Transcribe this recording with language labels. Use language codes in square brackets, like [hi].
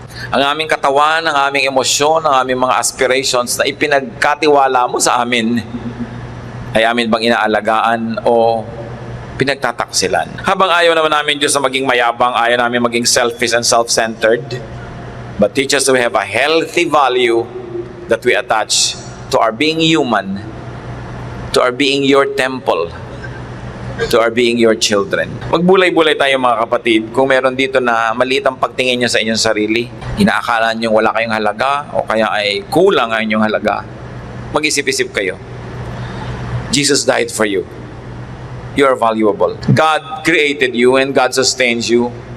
[tl] Ang aming katawan, ang aming emosyon, ang aming mga aspirations na ipinagkatiwala mo sa amin, ay amin bang inaalagaan o pinagtataksilan? Habang ayaw naman namin Diyos na maging mayabang, ayaw namin maging [en] selfish and self-centered, but teach us to have a healthy value that we attach to our being human, to our being your temple, to our being your children. [tl] Magbulay-bulay tayo mga kapatid. Kung meron dito na maliit ang pagtingin nyo sa inyong sarili, inaakala nyo wala kayong halaga o kaya ay kulang ang inyong halaga, mag-isip-isip kayo. [en] Jesus died for you. You are valuable. God created you and God sustains you.